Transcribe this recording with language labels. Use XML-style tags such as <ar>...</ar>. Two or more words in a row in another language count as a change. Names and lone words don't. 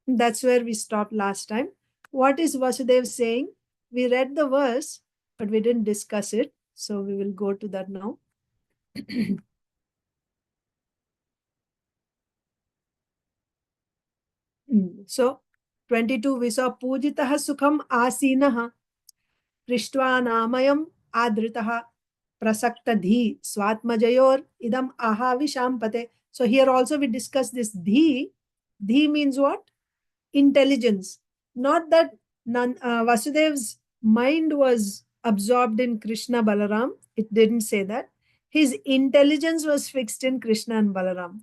<en>That's where we stopped last time. What is Vasudeva saying? We read the verse, but we didn't discuss it. So we will go to that now. So 22, we saw</en> <sa>पूजितः सुखम् आसीनः पृष्ट्वा अनामयम् आदृतः प्रसक्त धीः स्वात्मजयोः इदम् आह विशाम्पते.</sa> <en>So here also we discuss this Dhi. Dhi means what? Intelligence. Not that Vasudev's mind was absorbed in Krishna Balaram. It didn't say that. His intelligence was fixed in Krishna and Balaram.</en>